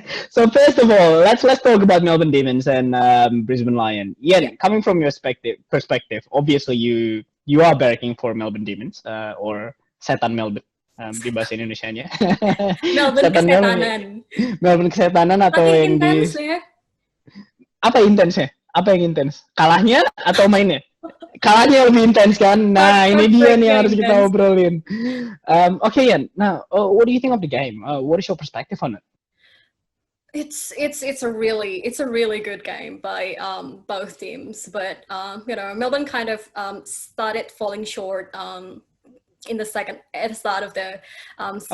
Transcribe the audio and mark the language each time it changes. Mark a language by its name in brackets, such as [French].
[English] So first of all, let's talk about Melbourne Demons and Brisbane Lion. Yeah, coming from your perspective, obviously you are backing for Melbourne Demons or Setan Melbourne. [Indonesian] Di bahasa Indonesianya. Melbourne Kesetanan. Melbourne Kesetanan atau yang di Apa intensnya? Apa yang intens? Kalahnya atau mainnya? Kalahnya lebih intens kan? Nah, ini dia nih yang harus kita obrolin. [English] Okay, Yan. Now, what do you think of the game? What is your perspective on it? It's a really good game by both teams, but Melbourne kind of started falling short at the start of the second